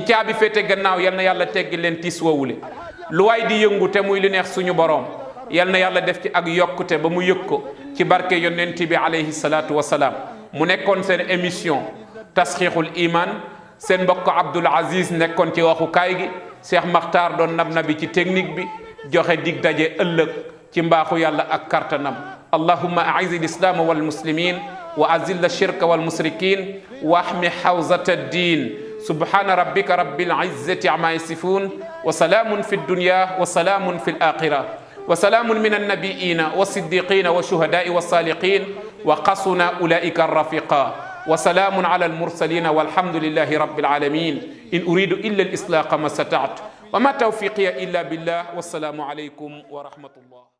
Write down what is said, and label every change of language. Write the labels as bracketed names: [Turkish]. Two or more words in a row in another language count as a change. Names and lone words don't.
[Wolof] caabi féete gannaaw yal na yàlla teggi leen tiis wowule lu waay di yëngu te muy lu neex suñu borom yal na yàlla def ci ak yokkute ba mu yëg ko ci barke yonent bi [Arabic] عليه الصلاة والسلام [Wolof] mu nekkoon seen émission [Arabic] تصحيح الإيمان [Wolof] seen mbokk Abdoul Aziz nekkoon ci waxukaay gi Cheikh Makhtar doon nab bi ci technique bi joxe dig daje ëllëg ci mbaaxu yàlla ak kartanam [Arabic] اللهم أعز الإسلام والمسلمين وأزل الشرك والمشركين واحم حوزة الدين سبحان ربك رب العزة عما يصفون وسلام في الدنيا وسلام في الآخرة وسلام من النبيين والصديقين والشهداء والصالحين وحسن أولئك الرفيقا وسلام على المرسلين والحمد لله رب العالمين إن أريد إلا الإصلاح ما استطعت وما توفيقي إلا بالله والسلام عليكم ورحمة الله